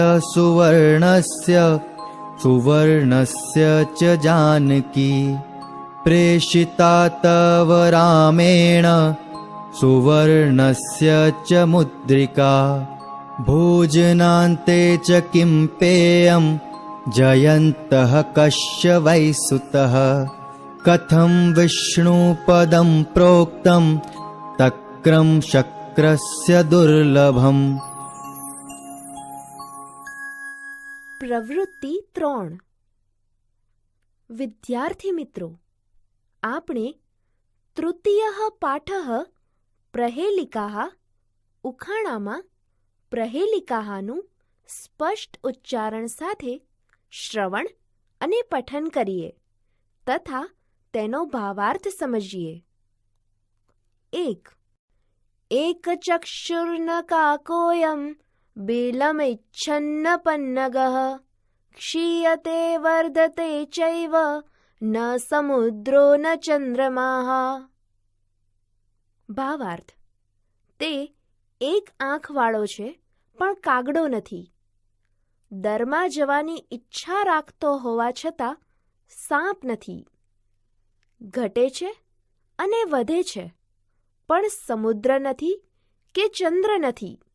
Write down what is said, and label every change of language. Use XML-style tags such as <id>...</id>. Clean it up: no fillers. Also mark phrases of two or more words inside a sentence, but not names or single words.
<sa>सुवर्णस्य सुवर्णस्य च जानकी प्रेषिता तव रामेण सुवर्णस्य च मुद्रिका भोजनान्ते च किं पेयं जयन्तः कस्य वै सुतः कथं विष्णुपदं प्रोक्तं तक्रं शक्रस्य दुर्लभम्.</sa> <gu>પ્રવૃત્તિ 3. વિદ્યાર્થી મિત્રો, આપણે તૃતીય પાઠ પ્रहेલિકાહ ઉખાણામાં પ્रहेલિકાહનું સ્પષ્ટ ઉચ્ચારણ સાથે શ્રવણ અને પઠન કરીએ તથા તેનો ભાવાર્થ સમજીએ.</gu> <sa>1. એકચક્ષુર્નકાકોऽયં बिलमिच्छन्नपन्नगः क्षीयते वर्धते चैव न समुद्रो न चंद्रमाः.</sa> <gu>ભાવાર્થ: તે એક આંખવાળો છે પણ કાગડો નથી. દરમાં જવાની ઈચ્છા રાખતો હોવા છતાં સાપ નથી. ઘટે છે અને વધે છે પણ સમુદ્ર નથી કે ચંદ્ર નથી.</gu>